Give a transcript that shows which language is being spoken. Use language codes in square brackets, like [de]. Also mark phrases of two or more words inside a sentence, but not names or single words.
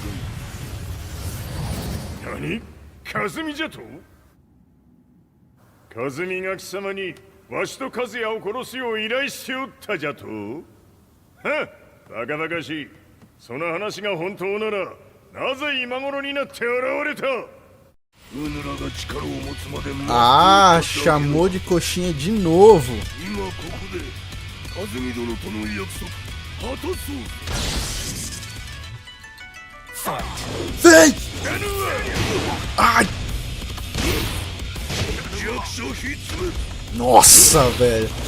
[ja] 何？和美じゃと？和美が貴様にわしと和也を殺すよう依頼しておったじゃと？はっ、バカバカしい。その話が本当なら、なぜ今頃になって現れた？ [pt] Ah, chamou de coxinha de novo. Vem! Ai! Nossa, velho.